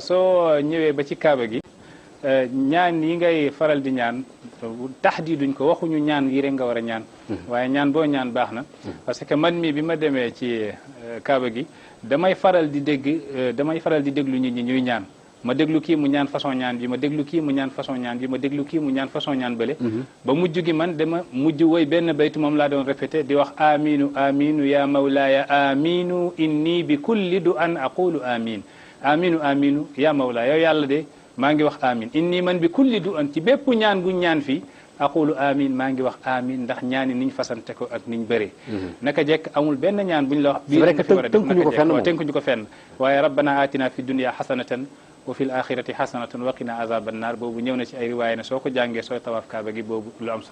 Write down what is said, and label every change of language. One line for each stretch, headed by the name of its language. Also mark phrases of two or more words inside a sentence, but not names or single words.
Wolof: soo ñëwee ba ci kaaba gi ñaan yi ngay faral di ñaan taxdiiduñ ko waxuñu ñaan yi rek nga war a ñaan waaye ñaan boo ñaan baax na
French: parce que
Wolof: man mii bi ma demee ci kaaba gi damay faral di déglu nit ñi ñuy ñaan ma déglu kii mu ñaan façon ñaan bi ma déglu kii mu ñaan façon ñaan bi ma déglu kii mu ñaan façon ñaan bële ba mujj gi man dama mujj woy benn baytu moom laa doon répété di wax
Arabic: آمين آمين يا مولاي آمين إني بكل دعاء أقول آمين آمين آمين يا مولاي
Wolof: yow yàlla de maa ngi wax amin inni man
Arabic: بكل دعاء
Wolof: ci bépp ñaan guñ ñaan fii
Arabic: أقول آمين
Wolof: maa ngi wax amin ndax ñaani niñ fasante ko ak niñ bëree naka jekk amul benn ñaan buñ la wax bii tënkuñu ko fenn waaye
Arabic: ربنا آتنا في الدنيا حسنة وفي الآخرة حسنة وقنا عذاب النار
Wolof: boobu ñëw na ci ay riwaaya ne soo ko jàngee sooy tawaaf kaaba gi boobu lu am